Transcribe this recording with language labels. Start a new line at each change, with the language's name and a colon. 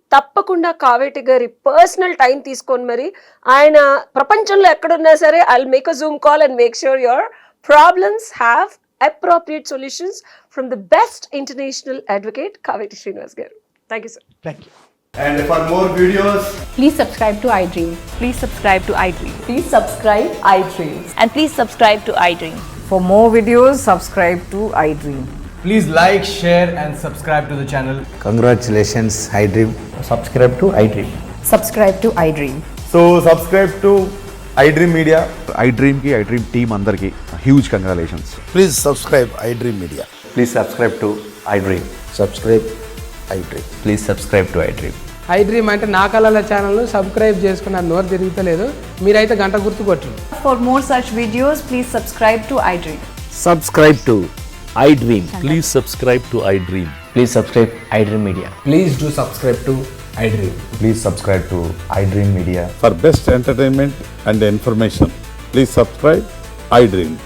Telugu: తప్పకుండా కావేటి గారి personal time తీసుకొని మరి ఆయన ప్రపంచంలో ఎక్కడున్నా సరే
English: I'll make a Zoom call and make sure your problems have appropriate solutions from the best international advocate Kaveti Srinivas garu. Thank you, sir. Thank you. And for more videos, Please subscribe to iDream. Please subscribe to iDream. Please subscribe iDream. And please subscribe to iDream. For more videos, subscribe to iDream. please like, share and subscribe to the channel. Congratulations, iDream. Subscribe to iDream. Subscribe to iDream. So subscribe to iDream Media. iDream की iDream team अंदर की huge congratulations. Please subscribe iDream Media. Please subscribe to iDream. Subscribe iDream. Please subscribe to iDream.
Telugu: iDream అంటే నా కళల ఛానల్ను subscribe చేసుకున్న నోరు తిరుగుతలేదు, మీరైతే గంట గుర్తు కొట్టండి.
English: For more such videos, please subscribe to iDream. Subscribe to iDream. Please subscribe to iDream. Please subscribe iDream Media. Please do subscribe to iDream. Please subscribe to iDream Media. For best entertainment and information, please subscribe iDream.